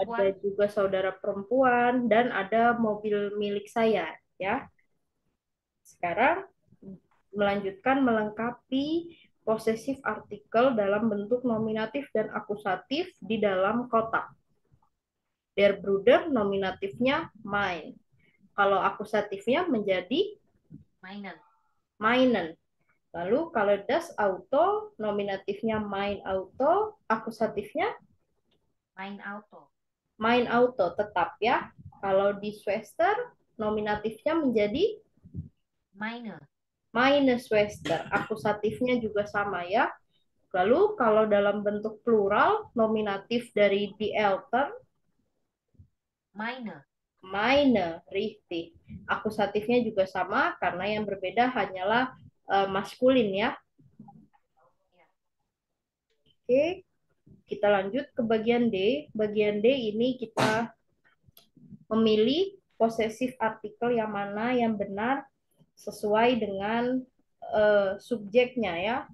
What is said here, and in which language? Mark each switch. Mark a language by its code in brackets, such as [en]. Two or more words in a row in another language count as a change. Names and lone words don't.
[id] perempuan. juga saudara perempuan, dan ada mobil milik saya. Ya, sekarang melanjutkan melengkapi [en] possessive article [id] dalam bentuk nominatif dan akusatif di dalam kotak. [de] Der Bruder nominatifnya mein. [id] Kalau akusatifnya menjadi [de] Meinen. meinen. [id] Lalu kalau [de] das Auto [id] nominatifnya [de] mein Auto, [id] akusatifnya [de] Mein Auto. mein Auto [id] tetap ya. Kalau di Schwester nominatifnya menjadi [de] Meine. meine Schwester. [id] Akusatifnya juga sama ya. Lalu kalau dalam bentuk plural nominatif dari [de] die Eltern Meine. meine, richtig. [id] Akusatifnya juga sama karena yang berbeda hanyalah maskulin ya. Oke, kita lanjut ke bagian D. Bagian D ini kita memilih posesif artikel yang mana yang benar sesuai dengan subjeknya ya.